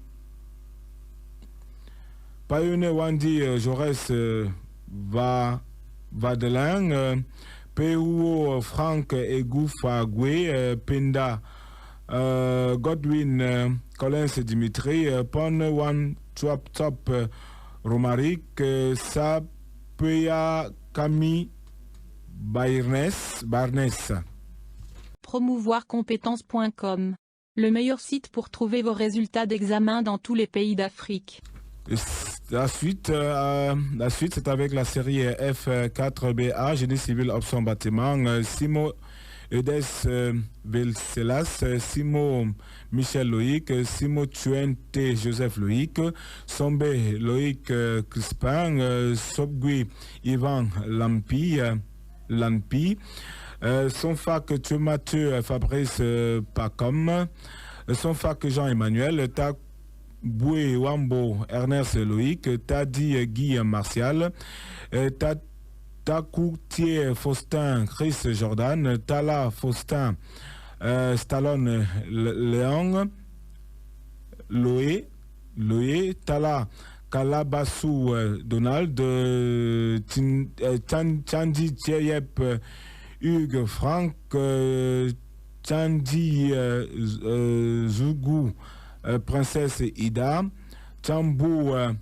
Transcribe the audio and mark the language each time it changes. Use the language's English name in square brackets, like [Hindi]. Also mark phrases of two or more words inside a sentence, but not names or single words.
[French] Payone Wandi Jaurès Vadelin, Pewo Franck Egou Fagwe, Penda Godwin Collins Dimitri, Pon One Top Romaric, Sapea Kami Barnes. Promouvoircompétences.com. Le meilleur site pour trouver vos résultats d'examen dans tous les pays d'Afrique. La suite, c'est avec la série F4BA, Génie civil, option bâtiment. Simo Eudes Velselas, Simo Michel Loïc, Simo Tuente Joseph Loïc, Sombe Loïc Crispin, Sobgui Ivan Lampi, Sonfac Mathieu Fabrice Pacom, Sonfac Jean-Emmanuel, Boué Wambo Ernest Loïc, Tadi Guy Martial, Takoutier Faustin Chris Jordan, Tala Faustin Stallone Léon, Loé, Tala Kalabassou Donald, Tchandi Thiep Hugues Franck, Tchandi Zougou Princesse Ida, Tchambou